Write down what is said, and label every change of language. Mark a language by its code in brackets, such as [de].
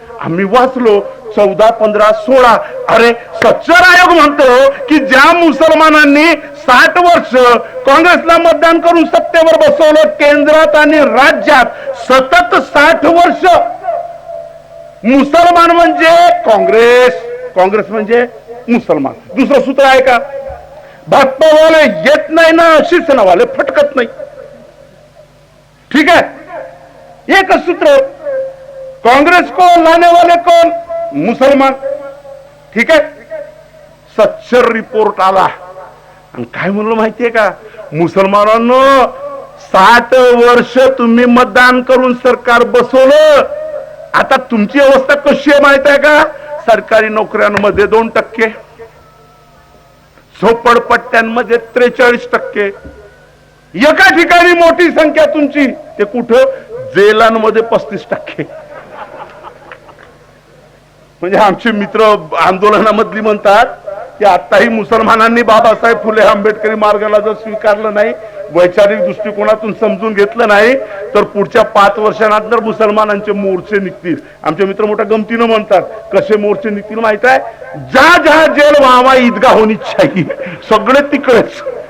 [mr] आम्ही वाचलो 14, 15, 16. अरे सच्चर आयोग म्हणतो की ज्या मुसलमानांनी 60 वर्ष काँग्रेसला मतदान करून सत्तेवर बसवलं केंद्रात आणि राज्यात, सतत 60 वर्ष मुसलमान म्हणजे काँग्रेस म्हणजे मुसलमान. दुसरं सूत्र आहे का? भाजपावाले येत नाही ना शिवसेनावाले फटकत नाही. ठीक आहे, एकच सूत्र. [hi] कांग्रेस को लाने वाले कौन? [mr] मुसलमान. ठीक आहे. सच्चर रिपोर्ट आला आणि काय म्हणलं माहितीये का? मुसलमानांनो 60 वर्ष तुम्ही मतदान करून सरकार बसवलं, आता तुमची अवस्था कशी आहे माहित आहे का? सरकारी नोकऱ्यांमध्ये 2%, झोपडपट्ट्यांमध्ये 43%. एका ठिकाणी मोठी संख्या तुमची, ते कुठं? जेलांमध्ये 35%. म्हणजे आमचे मित्र आंदोलनामधली म्हणतात की आताही मुसलमानांनी बाबासाहेब फुले आंबेडकरी मार्गाला जर स्वीकारलं नाही, वैचारिक दृष्टिकोनातून समजून घेतलं नाही, तर पुढच्या 5 वर्षांनंतर मुसलमानांचे मोर्चे निघतील. आमचे मित्र मोठ्या गमतीनं म्हणतात, कसे मोर्चे निघतील माहित आहे? [hi] जहां जहां जेल वहां ईदगाह होनी चाहिए, [mr] सगळे तिकडेच.